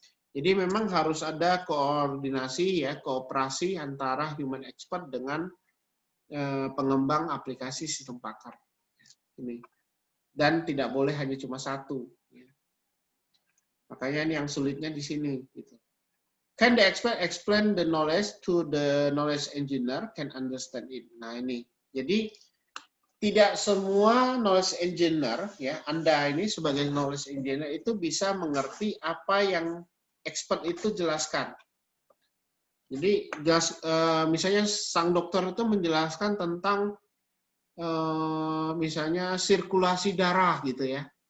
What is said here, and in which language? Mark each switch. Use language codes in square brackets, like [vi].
[id] Jadi memang harus ada koordinasi ya, kooperasi antara human expert dengan pengembang aplikasi sistem pakar. Ini. Dan tidak boleh hanya cuma satu. Ya. Makanya ini yang sulitnya di sini. Gitu. [en] Can the expert explain the knowledge to the knowledge engineer can understand it? [id] Nah ini. Jadi tidak semua knowledge engineer ya, Anda ini sebagai knowledge engineer itu bisa mengerti apa yang expert itu jelaskan. Jadi misalnya sang dokter itu menjelaskan tentang misalnya sirkulasi darah gitu ya.